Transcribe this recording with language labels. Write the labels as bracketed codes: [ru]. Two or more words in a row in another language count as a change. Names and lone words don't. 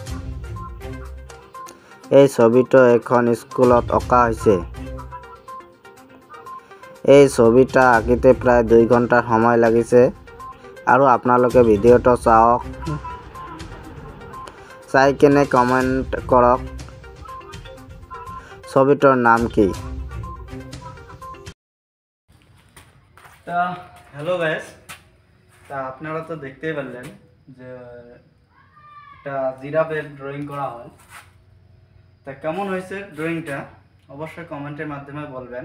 [as] এই ছবিটো এখন স্কুলত অঁকা হৈছে। এই ছবিটা আঁকিতে প্ৰায় 2 ঘণ্টাৰ সময় লাগিছে আৰু আপোনালোকে ভিডিঅ'টো চাওক, চাই কেনে কমেন্ট কৰক ছবিটোর নাম কি। [bn] তা [en] hello guys, [bn] তা আপনারা তো দেখতেই পারলেন যে একটা জিরাফের ড্রয়িং করা হয়। তা কেমন হয়েছে ড্রয়িংটা অবশ্যই কমেন্টের মাধ্যমে বলবেন।